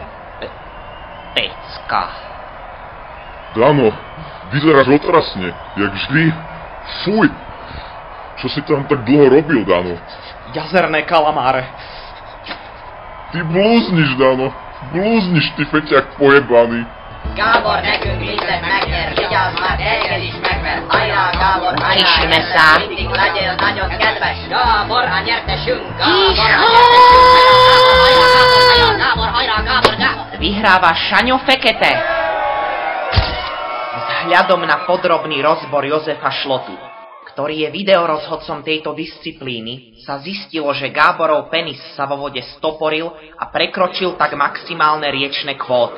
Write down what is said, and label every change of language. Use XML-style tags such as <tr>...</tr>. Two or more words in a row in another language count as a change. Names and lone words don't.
<sk>Pecka. Dano, vyzeráš otrasne, jak vždy. Fuj! Čo si tam tak dlho robil, Dano? Jazerné kalamáre. Ty blúzniš, Dano. Blúzniš, ty feťak pojebaný.</sk> <hu>Gábor, nekünk mindent megér, vigyázz már, téged is megver. Hajrá, Gábor, hajrá, Kicsimme szám. mindig legyél nagyon kedves. Gábor, a nyertesünk. Gábor, hajrá, Gábor.</hu> <sk>Vyhráva Šaňo Fekete. Vzhľadom na podrobný rozbor Jozefa Šlotu, ktorý je videorozhodcom tejto disciplíny, sa zistilo, že Gáborov penis sa vo vode stoporil a prekročil tak maximálne riečne kvóty.</sk>